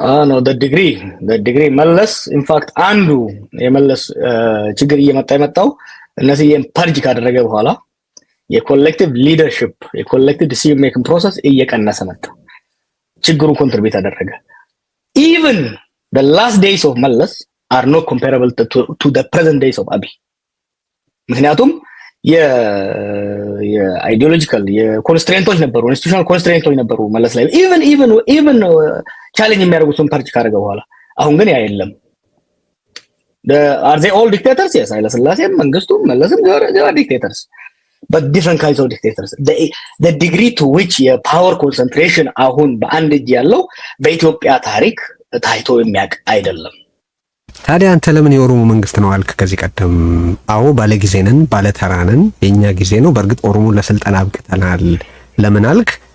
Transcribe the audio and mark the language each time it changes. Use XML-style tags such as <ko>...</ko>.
<am>ነው ዲግሪ መለስ ኢንፋክት አንዱ የመለስ ችግር እየመጣው እነዚህን ፐርጅ ካደረገ በኋላ የኮሌክቲቭ ሊደርሺፕ የኮሌክቲቭ ዲሲዥን ሜኪንግ ፕሮሰስ እየቀነሰ መጣ። ችግሩን ኮንትሪቢዩት አደረገ። ኢቭን</am> <en>the last days of</en> <am>መለስ</am> <en>are not comparable to the present days of</en> <am>አብይ። ምክንያቱም የአይዲዮሎጂካል የኮንስትሬንቶች ነበሩ፣ ኢንስቲትዩሽናል ኮንስትሬንቶች ነበሩ መለስ ላይ ኢቭን ቻሌንጅ የሚያደርጉትን ፓርቲ ካደረገ በኋላ። አሁን ግን ያ የለም።</am> <en>are they all dictators? yes ኃይለ ሥላሴም መንግስቱም መለስም they are dictators but different kinds of dictators. The degree to which</en> <am>የፓወር ኮንሰንትሬሽን አሁን በአንድ እጅ ያለው በኢትዮጵያ ታሪክ ታይቶ የሚያውቅ አይደለም። ታዲያ አንተ ለምን የኦሮሞ መንግስት ነው አልክ? ከዚህ ቀደም አዎ ባለ ጊዜ ነን ባለ ተራ ነን የኛ ጊዜ ነው በእርግጥ ኦሮሞ ለስልጣን አብቅተናል ለምን አልክ?</am>